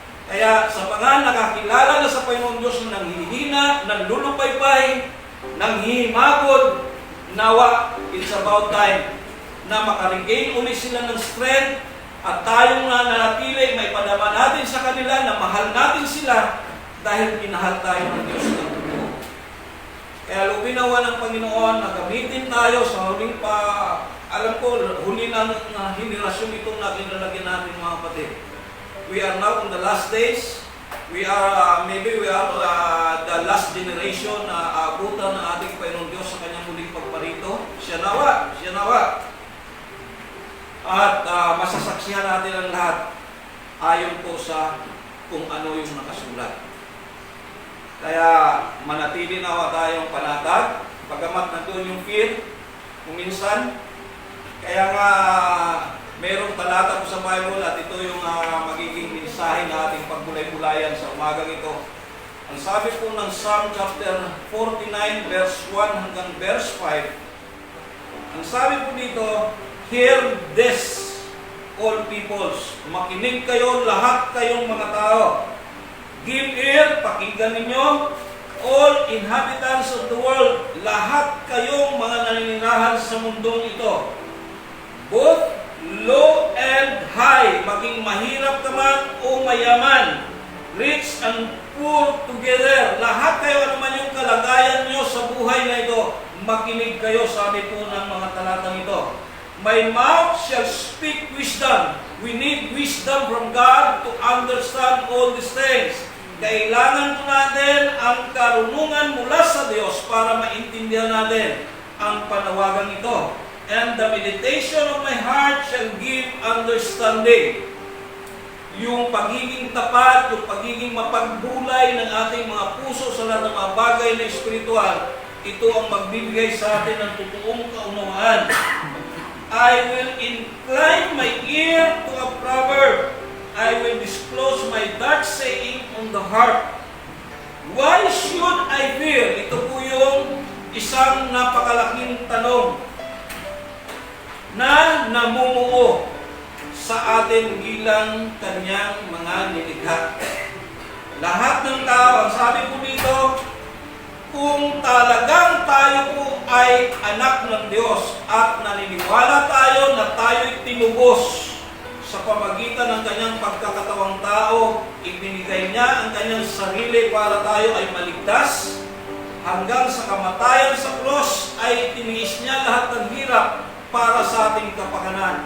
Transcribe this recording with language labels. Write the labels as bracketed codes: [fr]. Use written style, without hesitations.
[tl] Kaya sa mga nakakilala na sa Panginoon Diyos na nanghihina, nanlulupaybay, nanghihimagod, nawa, [en] it's about time [tl] na makaregain ulit sila ng strength at tayong nananatili, may padama natin sa kanila na mahal natin sila dahil minahal tayo ng Diyos ng totoo. Kaya lupinawa ng Panginoon na gamitin tayo sa huling alam ko, huli na henerasyon itong nakinalagyan natin, mga kapatid. [en] We are now in the last days. We are, the last generation [tl] na abutan ng ating Panginoon Diyos sa kanyang huling pagparito. Siya nawa. At masasaksihan natin ang lahat ayon po sa kung ano yung nakasulat. Kaya manatili nawa tayong panatag, pagamat nandun yung fear, kung minsan. Kaya nga, merong talata po sa Bible at ito yung magiging mensahe na ating pagbulay-bulayan sa umagang ito. Ang sabi po ng Psalm chapter 49 verse 1 hanggang verse 5, ang sabi po dito, [en] hear this, all peoples. [tl] Makinig kayo, lahat kayong mga tao. [en] Give ear, [tl] pakinggan ninyo, [en] all inhabitants of the world. [tl] Lahat kayong mga naninirahan sa mundong ito. [en] Both low and high, [tl] maging mahirap ka man o mayaman, [en] rich and poor together. [tl] Lahat kayo, ano man yung kalagayan nyo sa buhay na ito, makinig kayo, sabi po ng mga talatang ito. [en] My mouth shall speak wisdom. We need wisdom from God to understand all these things. [tl] Kailangan po natin ang karunungan mula sa Diyos para maintindihan natin ang panawagang ito. [en] And the meditation of my heart shall give understanding. [tl] Yung pagiging tapat, yung pagiging mapagbulay ng ating mga puso sa lahat ng mga bagay na espiritual, ito ang magbibigay sa atin ng totoong kaunawaan. [en] I will incline my ear to a proverb. I will disclose my dark saying on the heart. Why should I fear? [tl] Ito po yung isang napakalaking tanong na namumuo sa atin bilang kanyang mga nilikha. Lahat ng tao, ang sabi po dito, kung talagang tayo po ay anak ng Diyos at naniniwala tayo na tayo'y tinubos sa pamagitan ng kanyang pagkakatawang tao, ibinigay niya ang kanyang sarili para tayo ay maligtas, hanggang sa kamatayan sa krus ay tiniis niya lahat ng hirap para sa ating kapakanan.